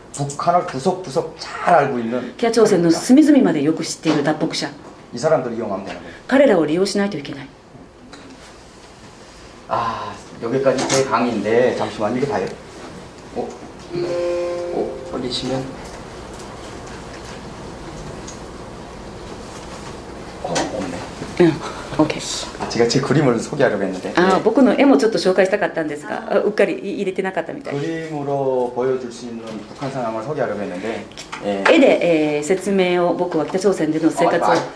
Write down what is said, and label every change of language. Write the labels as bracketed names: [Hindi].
[Korean] 북한을 구석구석 잘 알고 있는 [Japanese] 北朝鮮の隅々までよく知っている脱北者 [Korean] 이 사람들 이용하면 되는 거예요. [Japanese] 彼らを利用しないといけない [Korean] 아, 여기까지 제 강의인데 잠시만 이거 봐요. 올리시면 없네. 응, OK 아, 제가 제 그림을 소개하려고 했는데 [Japanese] 僕の絵もちょっと紹介したかったんですがうっかり入れてなかったみたい [Korean] 그림으로 보여줄 수 있는 북한 상황을 소개하려고 했는데 [Japanese] 絵で、説明を僕は北朝鮮での生活を